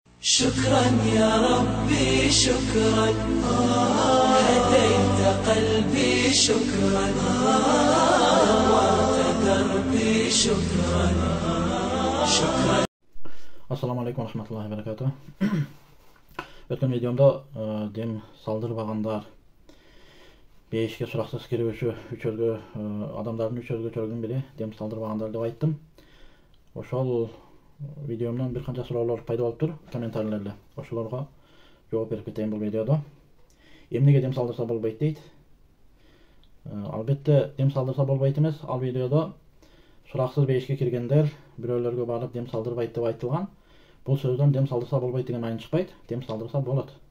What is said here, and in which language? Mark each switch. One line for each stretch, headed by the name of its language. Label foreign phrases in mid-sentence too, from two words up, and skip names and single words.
Arabic: شكرا يا ربي شكرا هديت قلبي شكرا نورت دربي شكرا شكرا. السلام عليكم ورحمة الله وبركاته.
Kyrgyz: Өткөн видеомдо дем салдырбагандар бейишке сураксыз кирүүчү үчөөнүн адамдардын үчөөнүн бири дем салдырбагандар деп айттым. Ошол видеомдон бир канча суроолор пайда болуп тур комментарийлерде. Ошолорго жооп берип кетейин бул видеодо. Эмнеге дем салдырса болбойт дейт. Албетте дем салдырса болбойт эмес. Ал видеодо сураксыз бейишке киргендер бирөөлөргө барып дем салдырбайт деп айтылган. Бул сөздөн дем салдырса болбойт деген айын чыкпайт. Дем салдырса болот.